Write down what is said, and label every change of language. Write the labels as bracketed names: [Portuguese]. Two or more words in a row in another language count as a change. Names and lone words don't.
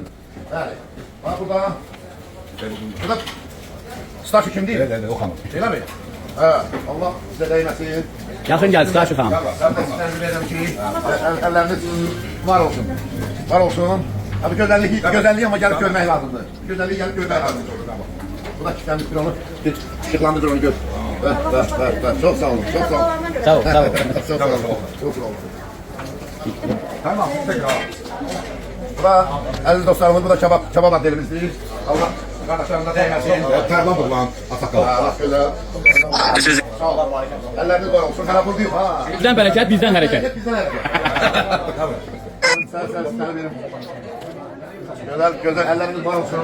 [Azerbaijani] Bəli. Bax burada. Burada Staşı kimdir? Evet, o xanım. Elə mi? Hə, Allah sizə dəyməsin. Yaxın gəl, Staşı xanım. Mən də sizdən bilirəm ki, əlləriniz var olsun. Var olsun. Bu gözəlliyi ama gəlib görmək lazımdır. Gözəlliyi gəlib görmək lazımdır. Bu da kilitlenmiş bir onu, ışıqlandırır onu gör. [Turkish] Çok sağ olun, çok sağ olun. Sağ ol. Çok sağ olun. Çok sağ olun. Tamam, tekrar. [Azerbaijani] Bu da əziz dostlarımız, bu da kebab adelimizdir. Allah qardaşlarımıza dəyməsin. Tərlan buğulan, Atakal. Allah gözəl. Sağ olun. Əlləriniz var olsun. Hələ buradayım. Bizdən bərəkət, bizdən hərəkət. Bizdən hərəkət. Sənə verim. Gözəl əlləriniz var olsun.